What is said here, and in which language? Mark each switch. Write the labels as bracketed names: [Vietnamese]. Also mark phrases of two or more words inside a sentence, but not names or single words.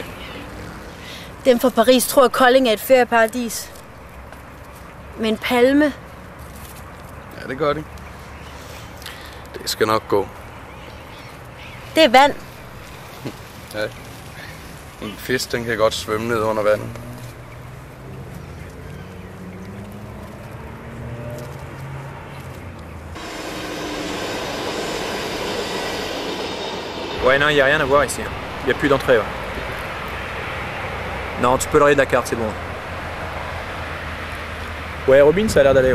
[Danish] Dem fra Paris tror, at Kolding er et ferieparadis. Med en palme. Ja, det gør de. Det skal nok gå. Det er vand. Ja. En fisk, den kan godt svømme ned under vandet. [French] Ouais, non, y a rien à voir ici. Y a plus d'entrée. Ouais. Non, tu peux le rayer de la carte, c'est bon. Ouais, Robin, ça a l'air d'aller.